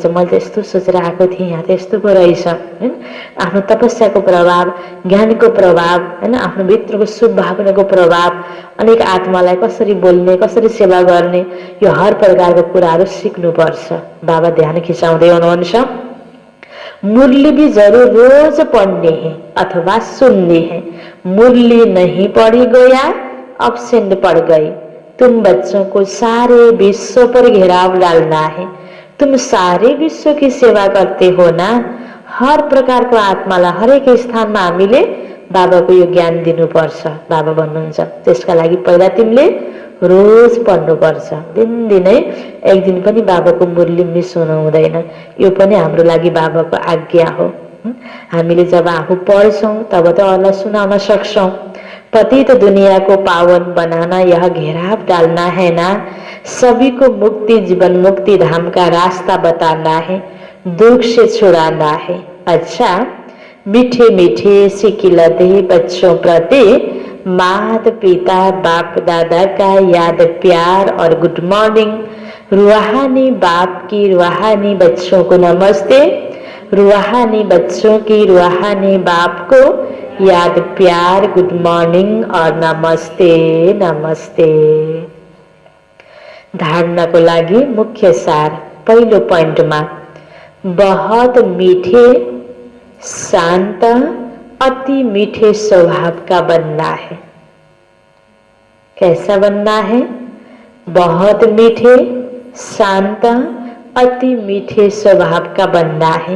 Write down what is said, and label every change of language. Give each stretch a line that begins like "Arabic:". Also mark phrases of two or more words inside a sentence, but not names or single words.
Nepali: मैले त यस्तो सोचेर आएको थिएँ, यहाँ त यस्तो पो रहेछ हैन। आफ्नो तपस्याको प्रभाव, ज्ञानको प्रभाव हैन, आफ्नो भित्रको शुभ भावनाको प्रभाव, अनेक आत्मालाई कसरी बोल्ने, कसरी सेवा गर्ने, यो हर प्रकारको कुराहरू सिक्नुपर्छ। बाबा ध्यान खिचाउँदै हुनुहुन्छ,
Hindi: मुरली भी जरूर रोज पढ़नी है अथवा सुननी है। मुरली नहीं पढ़ी गया अब्सेंट पड़ गई। तुम बच्चों को सारे विश्व पर घेराव डालना है। तुम सारे विश्व की सेवा करते हो ना।
Nepali: हर प्रकारको आत्मालाई हरेक स्थानमा हामीले बाबाको यो ज्ञान दिनुपर्छ। बाबा भन्नुहुन्छ त्यसका लागि पहिला तिमीले रोज पढ्नुपर्छ, दिनदिनै एक दिन पनि बाबाको मुरली मिस हुनु हुँदैन। यो पनि हाम्रो लागि बाबाको आज्ञा हो। हामीले जब आफू पढ्छौं तब त अरूलाई सुनाउन सक्छौं।
Hindi: पतित दुनिया को पावन बनाना यह घेराव डालना है ना। सभी को मुक्ति जीवन मुक्ति धाम का रास्ता बताना है, दुख से छुड़ाना है। अच्छा, मीठे मीठे सिकिलते बच्चों प्रति माता पिता बाप दादा का याद प्यार और गुड मॉर्निंग। रूहानी बाप की रूहानी बच्चों को नमस्ते, रूहानी बच्चों की रूहानी बाप को याद प्यार गुड मॉर्निंग और नमस्ते नमस्ते।
Nepali: धारणा को लागि मुख्य सार पहिलो पॉइंटमा
Hindi: बहुत मीठे शांत अति मीठे स्वभाव का बनना है। कैसा बनना है? बहुत मीठे शांत अति मीठे स्वभाव का बनना है।